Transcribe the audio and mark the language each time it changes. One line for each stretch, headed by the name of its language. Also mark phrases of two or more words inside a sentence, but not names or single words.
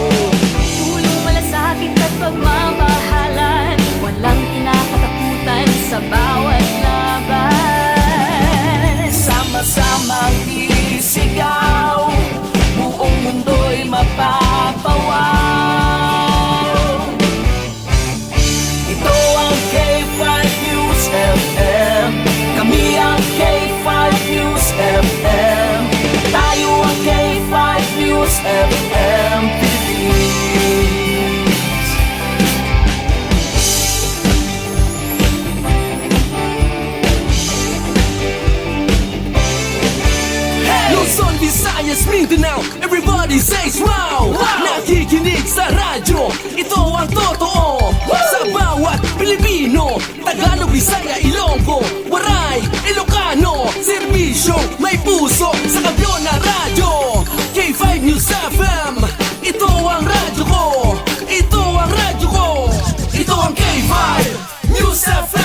Filipino: Tulong malasakit at pagmamahalan, walang kinakatakutan sa bawat laban. Sama-samang isigaw, buong mundo'y mapapawaw. Ito ang K5 News FM, kami ang K5 News FM, tayo ang K5 News FM Philippines. Luzon, Visayas, Mindanao,
English: everybody says wow!
Filipino: Nakikinig sa radyo, ito ang totoo. Sa bawat Pilipino, Tagalog, Bisaya, Ilonggo, Waray, Ilocano, serbisyo, may puso sa kampiyon na radyo. K5 News FM, ito ang radyo ko, ito ang radyo ko, ito ang K5 News FM.